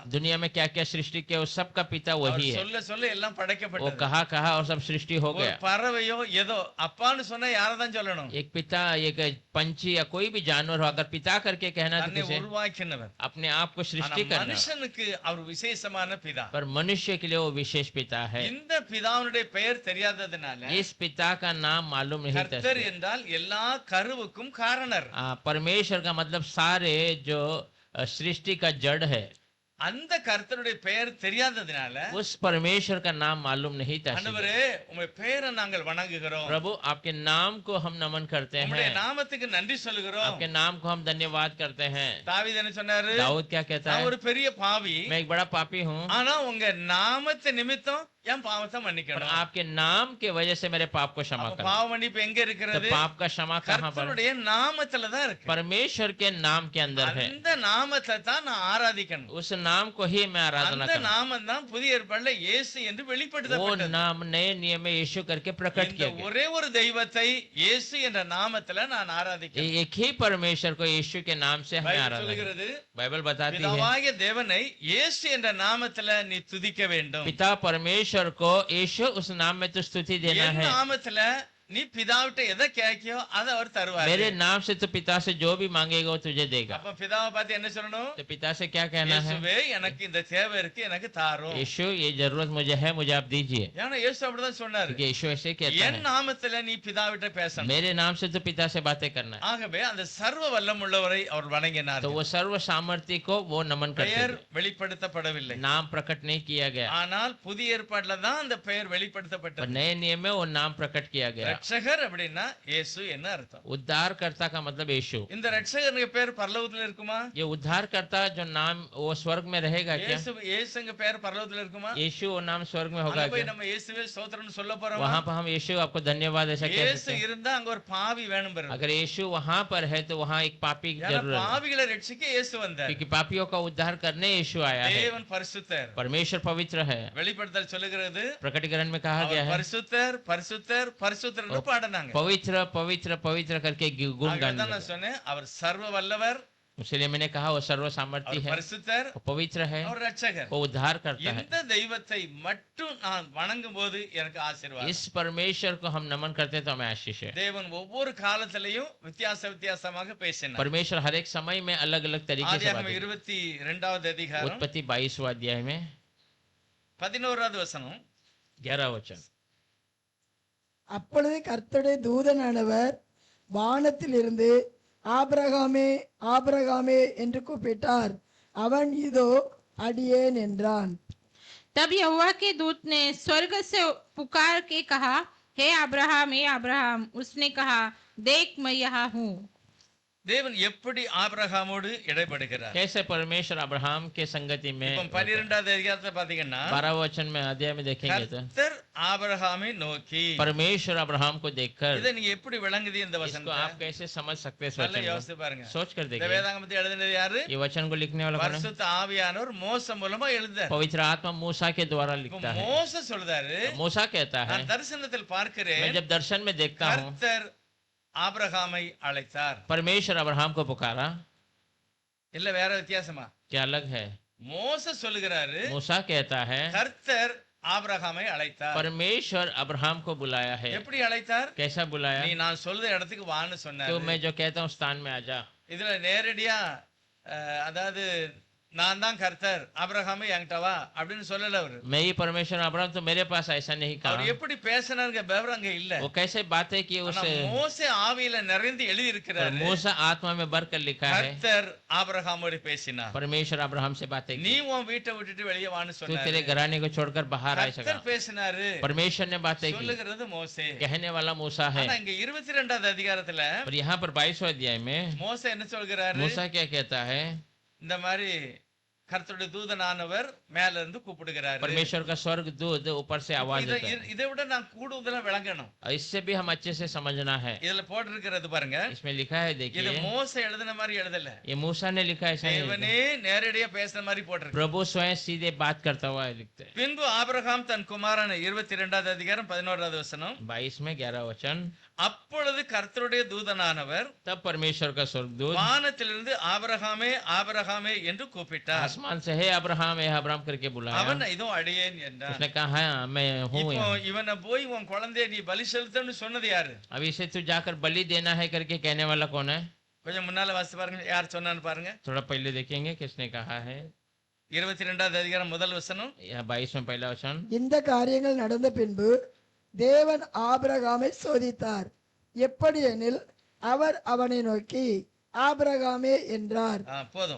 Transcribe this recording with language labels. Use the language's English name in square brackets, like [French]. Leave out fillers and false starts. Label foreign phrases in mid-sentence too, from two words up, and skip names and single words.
[Hindi] दुनिया में क्या क्या सृष्टि किया उस सबका पिता [Tamil] அவர் [Hindi] वही है। [Tamil] சொல்ல சொல்ல எல்லாம் [Hindi] वो [Tamil] படைக்கப்பட்டது. [Hindi] कहा कहा और सब सृष्टि हो [Tamil] ஒரு [Hindi] गया। [Tamil] பறவையோ ஏதோ அப்பான்னு சொன்னா யாரதான் சொல்லணும்? [Hindi] एक पिता, एक पंछी या कोई भी जानवर हो, अगर पिता करके कहना तो [Tamil] தன்னை [Hindi] किसे? [Tamil] உருவாக்கினவர். [Hindi] अपने आप को [Tamil] ஆனா [Hindi] सृष्टि करना। [Tamil] மனுஷனுக்கு அவர் விசேஷமான பிதா. [Hindi] पर मनुष्य के लिए वो विशेष पिता है। [Tamil] இந்த பிதாவுடைய பெயர் தெரியாததுனால [Hindi] इस पिता का नाम मालूम नहीं था। [Tamil] கர்த்தர் என்றால் எல்லா கருவுக்கும் காரணர். [Hindi] परमेश्वर का मतलब सारे जो सृष्टि का जड़ है। [Tamil] அந்த கர்த்தருடைய பெயர் தெரியாததுனால [Hindi] उस परमेश्वर का नाम मालूम नहीं था। [Tamil] ஆண்டவரே உம்முடைய பெயரை நாங்கள் வணங்குகிறோம். [Hindi] प्रभु आपके नाम को हम नमन करते [Tamil] உம்முடைய [Hindi] हैं, [Tamil] நாமத்துக்கு நன்றி சொல்லுகிறோம். [Hindi] आपके नाम को हम धन्यवाद करते हैं। [Tamil] தாவீது என்ன சொன்னாரு? [Hindi] दाऊद क्या कहता [Tamil] நான் [Hindi] है? [Tamil] ஒரு பெரிய பாவி, [Hindi] मैं एक बड़ा पापी हूँ, [Tamil] ஆனா உங்க நாமத்தை நிமித்தம் என் பாவத்தை [Hindi] पर [Tamil] மன்னிக்கணும். [Hindi] आपके नाम के वजह से मेरे पाप को क्षमा [Tamil] அப்ப [Hindi] करो। [Tamil] பாவ மன்னிப்பு எங்க [Hindi] तो [Tamil] இருக்கிறது? [Hindi] पाप का क्षमा कहाँ पर? [Tamil] கர்த்தருடைய நாமத்துல தான் இருக்கு. [Hindi] परमेश्वर के नाम के अंदर है। [Tamil] அந்த நாமத்தை தான் நான் ஆராதிக்கணும். [Hindi] उस नाम को ही मैं आराधना [Tamil] அந்த [Hindi] करूं। [Tamil] நாமம் தான் புதிய ஏற்பாடுல இயேசு என்று [Hindi] वो [Tamil] வெளிப்படுத்தப்பட்டது. [Hindi] नाम नए नियम में यीशु करके प्रकट [Tamil] இந்த [Hindi] किया गया। [Tamil] ஒரே ஒரு தெய்வத்தை இயேசு என்ற நாமத்துல நான் ஆராதிக்கிறேன். [Hindi] एक ही परमेश्वर को यीशु के नाम से हमें [Tamil] பைபிள் [Hindi] आराधना करते [Tamil] சொல்கிறது, [Hindi] हैं। बाइबल बताती है [Tamil] பிதாவாகிய தேவனை இயேசு என்ற நாமத்துல நீ துதிக்க வேண்டும். [Hindi] पिता परमेश्वर को यीशु उस नाम में तो स्तुति देना [Tamil] என் [Hindi] है। [Tamil] நாமத்துல நீ பிதாவிட்ட எதை கேட்கியோ அதை அவர் தருவார். [Hindi] मेरे नाम से तो पिता से जो भी मांगेगा वो तुझे देगा। [Tamil] அப்ப பிதாவை பார்த்து என்ன சொல்லணும்? [Hindi] तो पिता से क्या कहना है? [Tamil] இயேசுவே எனக்கு இந்த தேவை இருக்கு, எனக்கு தாரும். [Hindi] यीशु ये जरूरत मुझे है, मुझे आप दीजिए। [Tamil] ஏன்னா இயேசு அப்படிதான் சொன்னாரு. [Hindi] क्योंकि यीशु ऐसे कहता [Tamil] என் [Hindi] है, [Tamil] நாமத்துல நீ பிதாவிட்ட பேசணும். [Hindi] मेरे नाम से तो पिता से बातें करना है। [Tamil] ஆகவே அந்த சர்வ வல்லமுள்ளவரை அவர் வணங்கினார். [Hindi] तो वो सर्व सामर्थ्य को वो नमन करते [Tamil] பெயர் [Hindi] थे। [Tamil] வெளிப்படுத்தப்படவில்லை, [Hindi] नाम प्रकट नहीं किया गया, [Tamil] ஆனால் புதிய ஏற்பாடுல தான் அந்த பெயர் [Hindi] पर [Tamil] வெளிப்படுத்தப்பட்டது. [Hindi] नए नियम में वो नाम प्रकट किया गया। [Tamil] ரட்சகர் அப்படின்னா இயேசு என்ன அர்த்தம்? [Hindi] उद्धारकर्ता का मतलब यीशु। [Tamil] இந்த ரட்சகருக்கு பேர் பரலோகத்துல இருக்குமா? [Hindi] ये उद्धारकर्ता जो नाम वो स्वर्ग में रहेगा क्या? [Tamil] இயேசுங்க பேர் பரலோகத்துல இருக்குமா? [Hindi] यीशु वो नाम स्वर्ग में होगा [Tamil] அங்க போய் [Hindi] क्या? [Tamil] நம்ம இயேசுவே ஸ்தோத்திரம்னு சொல்ல போறோமா? [Hindi] वहां पर हम यीशु आपको धन्यवाद ऐसा कह [Tamil] இயேசு [Hindi] सकते हैं। [Tamil] இருந்தா அங்க ஒரு பாவி வேணும் பாருங்க. [Hindi] अगर यीशु वहां पर है तो वहां एक पापी की [Tamil] ஏன்னா [Hindi] जरूरत है, [Tamil] பாவிகளை ரட்சிக்க இயேசு வந்தார். [Hindi] क्योंकि पापियों का उद्धार करने यीशु आया है। [Tamil] தேவன் பரிசுத்தர். [Hindi] परमेश्वर पवित्र है। [Tamil] வெளிப்படுத்தல் சொல்லுகிறது [Hindi] प्रकटीकरण में कहा गया [Tamil] அவர் [Hindi] है [Tamil] பரிசுத்தர் பரிசுத்தர் பரிசுத்தர்னு பாடுனாங்க. [Hindi] पवित्र पवित्र पवित्र करके गुण गाने [Tamil] அதான் நான் [Hindi] लगे। [Tamil] சொன்னேன், அவர் சர்வ வல்லவர், [Hindi] इसलिए मैंने कहा वो सर्व सामर्थ्य [Tamil] அவர் [Hindi] है, [Tamil] பரிசுத்தர், [Hindi] वो पवित्र है, [Tamil] அவர் ரட்சகர். [Hindi] वो उद्धार करता है। [Tamil] இந்த தெய்வத்தை மட்டும் நான் வணங்கும் போது எனக்கு ஆசீர்வாதம். [Hindi] इस परमेश्वर को हम नमन करते हैं तो हमें आशीष है। [Tamil] தேவன் ஒவ்வொரு காலத்திலையும் வித்தியாசமாக பேசினார். [Hindi] परमेश्वर हर एक समय में अलग अलग तरीके से [Tamil] ஆதியாகமம் [Hindi] बातें करते [Tamil] 22வது [Hindi] हैं। [Tamil] அதிகாரம் [Hindi] उत्पत्ति 22वां अध्याय में [Tamil] 11வது வசனம். [Hindi] 11 वचन। [Tamil] அப்பொழுது கர்த்தருடைய தூதனானவர் வானத்திலிருந்து ஆபிரகாமே ஆபிரகாமே என்று கூப்பிட்டார். அவன் இதோ அடியேன் என்றான். [Hindi] तब यहोवा के दूत ने स्वर्ग से पुकार के कहा, हे अब्राहम, हे अब्राहम। उसने कहा, देख मैं यहाँ हूँ। [Tamil] தேவன் எப்படி ஆபிரகாமோடு இடைப்படுகிறார்? [Hindi] कैसे परमेश्वर अब्राहम के संगति में। [Tamil] இப்போ 12வது அதிகாரத்தை பாத்தீங்கன்னா [Hindi] 12 वचन में अध्याय में देखेंगे तो [Tamil] கர்த்தர் ஆபிரகாமை நோக்கி, [Hindi] परमेश्वर अब्राहम को देखकर, [Tamil] இதை நீங்க எப்படி விளங்குது இந்த [Hindi] इसको [Tamil] वचनத்தை? [Hindi] आप कैसे समझ सकते हैं इस [Tamil] நல்லா [Hindi] वचन को? [Tamil] யோசிச்சு பாருங்க. [Hindi] सोच कर [Tamil] இந்த [Hindi] देखिए। [Tamil] வேதாகமத்தை எழுதினது யாரு? [Hindi] ये वचन को लिखने वाला कौन है? [Tamil] பரிசுத்த ஆவியானவர் மோசே மூலமா எழுத. [Hindi] पवित्र आत्मा मूसा के द्वारा लिखता है। [Tamil] மோசே சொல்றாரு, [Hindi] मूसा कहता है, [Tamil] நான் தரிசனத்தில் [Hindi] मैं [Tamil] பார்க்கிறேன், [Hindi] जब दर्शन में देखता हूँ, [Tamil] கர்த்தர் ஆபிரகாமை அழைத்தார். [Hindi] परमेश्वर अब्राहम को पुकारा। [Tamil] இல்ல வேற வித்தியாசமா? [Hindi] क्या अलग है? [Tamil] மோசே சொல்லுகிறாரு, [Hindi] मूसा कहता है, [Tamil] கர்த்தர் ஆபிரகாமை அழைத்தார். [Hindi] परमेश्वर अब्राहम को बुलाया है। [Tamil] எப்படி அழைத்தார்? [Hindi] कैसा बुलाया? [Tamil] நீ நான் சொல்ற இடத்துக்கு வான்னு [Hindi] तो [Tamil] சொன்னாரு. [Hindi] मैं जो कहता हूँ स्थान में आजा। [Tamil] இதுல நேரடியா அதாவது நான் தான் கர்த்தர், ஆபிரகாமே என்கிட்ட வா அப்படின்னு சொல்லல அவரு. [Hindi] मैं ही परमेश्वर अब्राहम, तो मेरे पास ऐसा नहीं [Tamil] அவர் [Hindi] कहा। [Tamil] எப்படி பேசினாருங்க விவரம் அங்க இல்ல. [Hindi] वो कैसे बातें की [Tamil] ஆனா [Hindi] उसे, [Tamil] மோசே ஆவியில நிறைந்து எழுதி [Hindi] पर [Tamil] இருக்கிறாரு, [Hindi] मूसा आत्मा में भर कर लिखा है, [Tamil] கர்த்தர் ஆபிரகாமோடு பேசினார். [Hindi] परमेश्वर अब्राहम से बातें [Tamil] நீ [Hindi] की, [Tamil] உன் வீட்டை விட்டுட்டு வெளியே வான்னு [Hindi] तू तेरे [Tamil] சொன்னாரு. [Hindi] घराने को छोड़कर बाहर आ सका। [Tamil] கர்த்தர் பேசினாரு, [Hindi] परमेश्वर ने बातें की, [Tamil] சொல்லுகிறது மோசே. [Hindi] कहने वाला मूसा है। [Tamil] ஆனா இங்க 22வது அதிகாரத்துல [Hindi] पर यहाँ पर 22वें अध्याय में [Tamil] மோசே என்ன சொல்கிறாரு? [Hindi] मूसा क्या कहता है? [Tamil] இந்த மாதிரி கர்த்தருடைய தூதனானவர் மேல இருந்து கூப்பிடுகிறாரு. [Hindi] परमेश्वर का स्वर्ग दूत ऊपर से आवाज [Tamil] இதை [Hindi] देता है। [Tamil] இதை விட நான் கூடுதலா விளங்கணும். [Hindi] और इससे भी हम अच्छे से समझना है। [Tamil] இதுல போட்டிருக்கிறது பாருங்க, [Hindi] इसमें लिखा है, [Tamil] இது [Hindi] देखिए [Tamil] மோசே எழுதின மாதிரி எழுதல, [Hindi] ये मूसा ने लिखा है, ऐसा नहीं लिखा। [Tamil] தேவனே நேரடியா பேசுற மாதிரி போட்டிருக்கு. [Hindi] प्रभु स्वयं सीधे बात करता हुआ लिखते हैं। [Tamil] பின்பு ஆபிரகாம் தன் குமாரனை 22வது அதிகாரம் 11வது வசனம், [Hindi] 22 में 11 वचन, [Tamil] அப்பொழுது கர்த்தருடைய தூதனானவர் [Hindi] तब परमेश्वर का स्वर्गदूत [Tamil] வானத்திலிருந்து ஆபிரகாமே ஆபிரகாமே என்று கூப்பிட்டார். [Hindi] आसमान से हे अब्राहम, हे अब्राहम करके बुलाया। [Tamil] அவன் இதோ அடியேன் என்றான். [Hindi] उसने कहा हाँ मैं हूँ [Tamil] இப்போ [Hindi] यहाँ। [Tamil] இவனை போய் உன் குழந்தையை நீ பலி செலுத்தன்னு சொன்னது யாரு? [Hindi] अब इसे तू जाकर बलि देना है करके कहने वाला कौन है? [Tamil] கொஞ்சம் முன்னால வாசி பாருங்க, யார் சொன்னான்னு பாருங்க. [Hindi] थोड़ा पहले देखेंगे किसने कहा है। [Tamil] 22வது அதிகாரம் முதல் வசனம், [Hindi] 22 में पहला वचन, [Tamil] இந்த காரியங்கள் நடந்த பின்பு தேவன் ஆபிரகாமை சோதித்தார். எப்படி எனில் அவர் அவனை நோக்கி ஆபிரகாமே என்றார். போதும்.